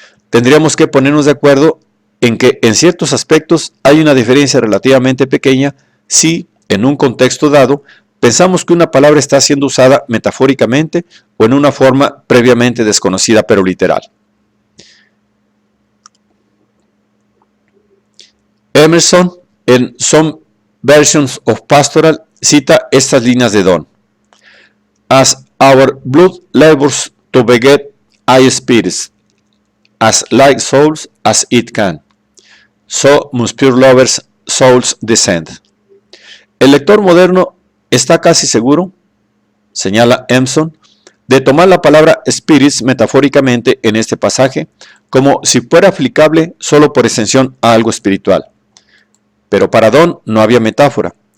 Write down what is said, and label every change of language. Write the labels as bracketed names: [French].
[Spanish] Tendríamos que ponernos de acuerdo en que en ciertos aspectos hay una diferencia relativamente pequeña si, en un contexto dado, pensamos que una palabra está siendo usada metafóricamente o en una forma previamente desconocida pero literal. Emerson, en Son Versions of Pastoral cita estas líneas de Donne. [English] As our blood labors to beget high spirits, as like souls as it can, so must pure lovers' souls descend. [Spanish] El lector moderno está casi seguro, señala Empson, de tomar la palabra spirits metafóricamente en este pasaje como si fuera aplicable solo por extensión a algo espiritual. Pero para Donne no había metáfora.